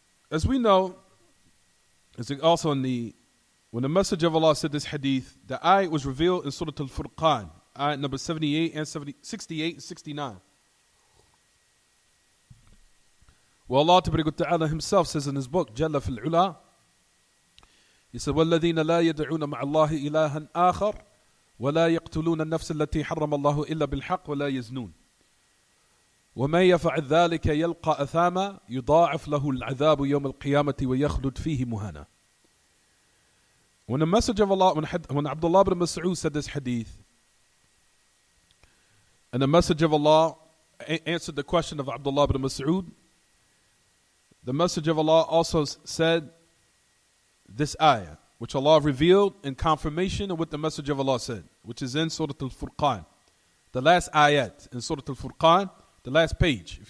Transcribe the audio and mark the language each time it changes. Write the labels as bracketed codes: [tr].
[en] As we know, as also when the message of Allah said this hadith, the ayat was revealed in Surah Al-Furqan, ayat number 68 and 68 and 69. Well, Allah Ta'ala Himself says in His book, Jalla fil Ula, He said, [ar] وَالَّذِينَ لَا يَدْعُونَ مَعَ اللَّهِ إِلَهًا آخَرَ وَلَا يَقْتُلُونَ النَّفْسَ الَّتِي حَرَّمَ اللَّهُ إِلَّا بِالْحَقِّ وَلَا يَزْنُونَ وَمَن يَفْعَلْ ذَلِكَ يَلْقَى أَثَامًا يُضَاعَفْ لَهُ الْعَذَابُ يَوْمَ الْقِيَامَةِ وَيَخْلُدْ فِيهِ مُهَانًا. [en] When the message of Allah, when Abdullah ibn Mas'ud said this hadith, and the message of Allah answered the question of Abdullah ibn Mas'ud, the message of Allah also said this ayah, which Allah revealed in confirmation of what the message of Allah said, which is in Surah Al-Furqan, the last ayat in Surah Al-Furqan, the last page.